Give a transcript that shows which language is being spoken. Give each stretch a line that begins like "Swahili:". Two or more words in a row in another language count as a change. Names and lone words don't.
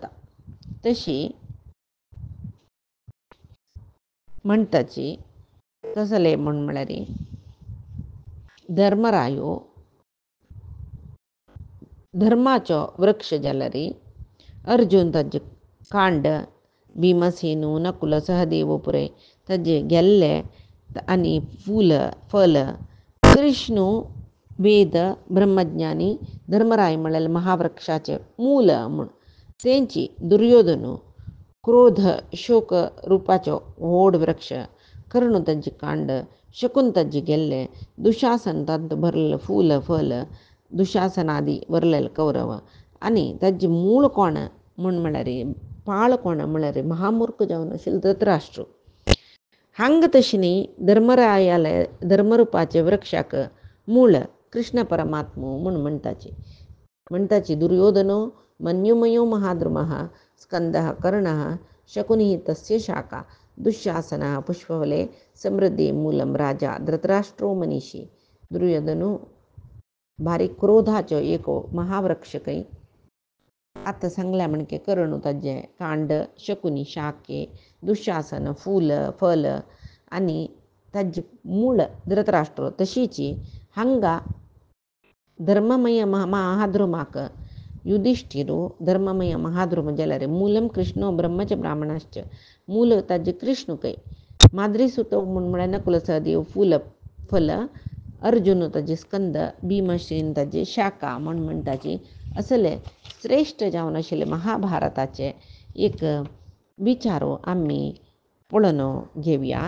Konkani: तशी म्हणटाची कसले म्हूण म्हळ्यार धर्मरायो धर्माचो वृक्ष जाल्यार अर्जून ताजे कांड भीमसेन नकुल सहदेव पुराय ताजे गेल्ले आनी फल कृष्ण वेद ब्रह्मज्ञानी धर्मराय म्हळ्यार महावृक्षाचे मूल म्हूण तेंची दुर्योधन क्रोध शोक रुपाचो व्हड वृक्ष कर्ण ताजी कांड शकून ताजी गेल्ले दुशासन तांत भरलेले फल दुशासनादी भरलेले कौरव आनी ताजी मूळ कोण म्हूण म्हळ्यार पाळ कोण म्हळ्यार महामुर्ख जावन आशिल्लो धृतराष्ट्र. हांग तशें धर्मरायाले धर्मरुपाचे वृक्षाक मूळ कृष्ण परमात्मो म्हूण म्हणटाची
Sanskrit: दुर्योधनो मन्युमयो महाद्रुमः स्कंदः कर्णः शकुनी तस्य शाखा दुःशासनः पुष्पवले समृद्धी मूलम राजा धृतराष्ट्रो मनीषी.
Konkani: दुर्योधनो भारी क्रोधाचो एको महावृक्ष काही आतां सांगल्या म्हणके कर्ण ताजे कांड शकुनी शाखे दुःशासन फल आनी ताजी मूळ धृतराष्ट्र तशीची हांगा धर्ममय महाद्रुमाक युधिष्ठिरो धर्ममय महाद्रुम जाल्यार
Sanskrit: मूलम कृष्णो ब्रह्मच ब्राह्मणाश्च
Konkani: मूल ताजे कृष्ण कै माद्री सुत म्हूण म्हळ्यार नकुल सहदेव फल अर्जुन ताजे स्कंद भीमसेन ताजे शाखा म्हूण म्हणटाची असले श्रेष्ठ जावन आशिल्ले महाभारताचे एक विचारो आमी पळोवन घेवया.